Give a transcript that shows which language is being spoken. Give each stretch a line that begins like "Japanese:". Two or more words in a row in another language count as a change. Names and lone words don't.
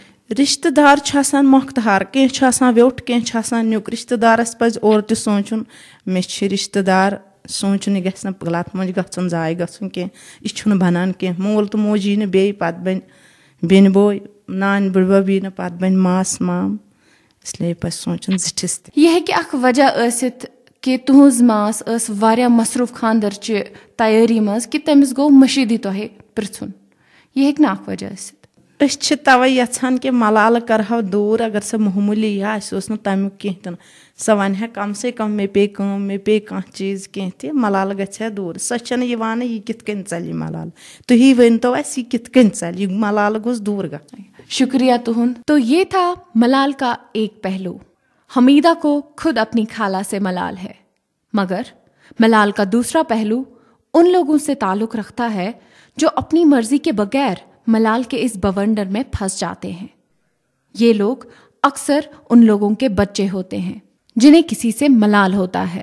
Kashmiri: رِشتہٕ دار چھُ آسان مۄختہار کینٛہہ چھُ آسان ویوٚٹھ کینٛہہ چھُ آسان نیُک. رِشتہٕ دارس پزِ اورٕ تہِ سونٛچُن مےٚ چھِ رِشتہٕ دار سونٛچُن یہِ گژھِ نہٕ غلط منٛز گژھُن ضایہِ گژھُن کینٛہہ یہِ چھُنہٕ بنان کینٛہہ. مول تہٕ موج یی نہٕ بیٚیہِ پتہٕ بنہِ بیٚنہِ بوے نانۍ بٕڈبب یی نہٕ پتہٕ بنہِ ماس مام
Urdu: اس لیے
Kashmiri: پزِ سونٛچُن زِٹھِس تہِ. یہِ ہیٚکہِ اکھ وجہ ٲسِتھ کہِ تُہنٛز ماس ٲس واریاہ مصروٗف خانٛدرچہِ تیٲری منٛز کہِ تٔمِس گوٚو مٔشیٖدٕے تۄہہِ پرژھُن یہِ ہیٚکہِ نہٕ اکھ وجہ ٲسِتھ. أسۍ چھِ توے یژھان کہِ ملالہٕ کرہو دوٗر اگر سۄ معموٗلی یا اَسہِ اوس نہٕ تمیُک کینٛہہ تہِ نہٕ سۄ ونہِ ہا
Urdu: کم سے کم
Kashmiri: مےٚ پیٚیہِ کٲم مےٚ پیٚیہِ کانٛہہ چیٖز کینٛہہ تہِ ملالہٕ گژھِ ہا دوٗر. سۄ چھنہٕ یِوانٕے یہِ کِتھ کٔنۍ ژلہِ یہِ ملالہٕ تُہی ؤنۍتو اَسہِ یہِ کِتھ کٔنۍ ژلہِ یہِ ملالہٕ گوٚژھ دوٗر گژھُن. شکریہ تُہُنٛد.
Urdu: تو یہ تھا ملال کا ایک پہلو. حمیدہ کو خود اپنی خالہ سے ملال ہے مگر ملال کا دوسرا پہلو ان لوگوں سے تعلق رکھتا ہے جو اپنی مرضی کے بغیر ملال کے اس بونڈر میں پھنس جاتے ہیں. یہ لوگ اکثر ان لوگوں کے بچے ہوتے ہیں جنہیں کسی سے ملال ہوتا ہے.